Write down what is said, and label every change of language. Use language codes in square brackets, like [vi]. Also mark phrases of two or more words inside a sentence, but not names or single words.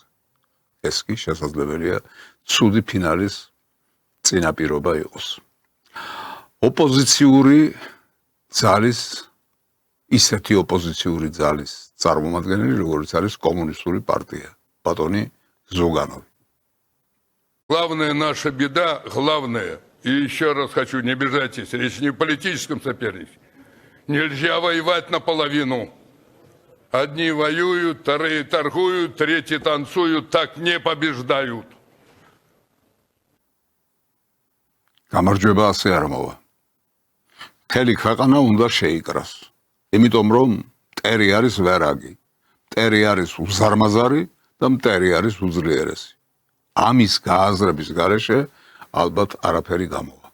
[ka] ეს კი შესაძლებელია ცუდი ფინალის წინაპირობა იყოს. ოპოზიციური ძალის ისეთი ოპოზიციური ძალის წარმომადგენელი, როგორც არის კომუნისტური партия, ბატონი ზუგანოვი. [ru] Главная наша беда, главное, и еще раз хочу, не обижайтесь, речь не о политическом соперничестве. Нельзя воевать наполовину. Одни воюют, вторые торгуют, третьи танцуют, так не побеждают. [ka] გამარჯვება ასე არ მოვა. მთელი ქვეყანა უნდა შეიკრას. იმიტომ რომ მტერი არის ვერაგი, მტერი არის უზარმაზარი და მტერი არის უძლიერესი. ამის გააზრების გარეშე ალბათ არაფერი გამოვა.